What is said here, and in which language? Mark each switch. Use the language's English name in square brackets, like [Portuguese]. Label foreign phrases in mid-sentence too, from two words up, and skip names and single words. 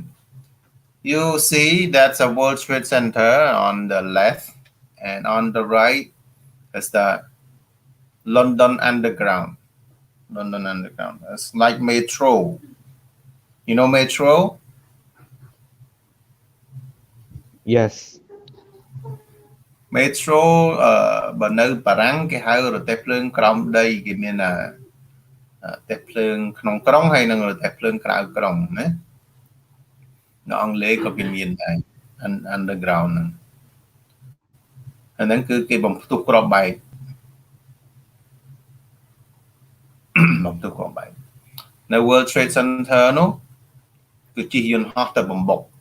[English] You see that's a World Trade Center on the left, and on the right is the London Underground. London Underground. It's like metro. You know metro? Yes. [Khmer] Metro បើនៅបារាំងគេហៅរទេះភ្លើងក្រោមដីគេមានរទេះភ្លើងក្នុងក្រុងហើយនិងរទេះភ្លើងក្រៅក្រុងណានៅអង់គ្លេសក៏គេមានដែរ underground ហ្នឹងគឺគេបំផ្ទុះគ្រាប់បែកបំផ្ទុះគ្រាប់បែកនៅ World Trade Center នោះគឺជិះយន្តហោះទៅបំបុក